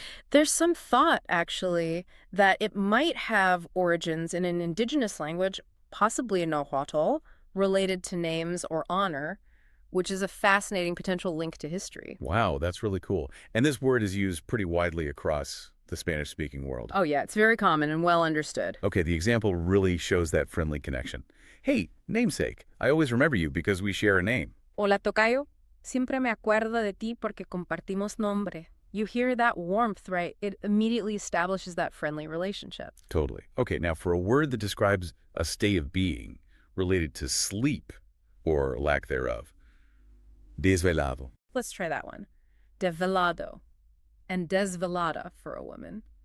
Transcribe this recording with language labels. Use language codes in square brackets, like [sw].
[en] There's some thought, actually, that it might have origins in an indigenous language, possibly in Nahuatl, related to names or honor, which is a fascinating potential link to history. Wow, that's really cool. And this word is used pretty widely across the Spanish-speaking world. Oh yeah, it's very common and well understood. Okay, the example really shows that friendly connection. Hey, namesake, I always remember you because we share a name. [es] Hola, tocayo. Siempre me acuerdo de ti porque compartimos nombre. [en] You hear that warmth, right? It immediately establishes that friendly relationship. Totally. Okay, now for a word that describes a state of being related to sleep or lack thereof, desvelado. Let's try that one. Develado and desvelada for a woman.